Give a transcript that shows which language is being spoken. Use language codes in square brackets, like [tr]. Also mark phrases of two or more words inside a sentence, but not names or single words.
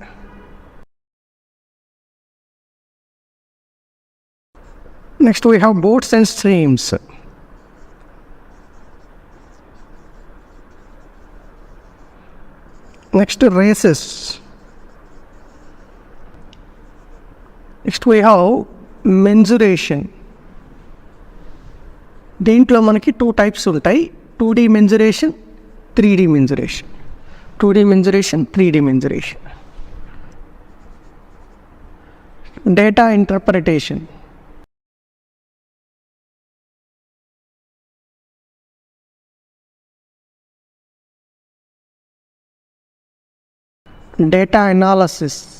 [en] Next we have boats and streams. Next races. Next we have mensuration. [te] దీంట్లో మనకి 2 types ఉంటాయి, [en] 2D mensuration, 3D mensuration. 2D mensuration, 3D mensuration. Data interpretation. Data analysis.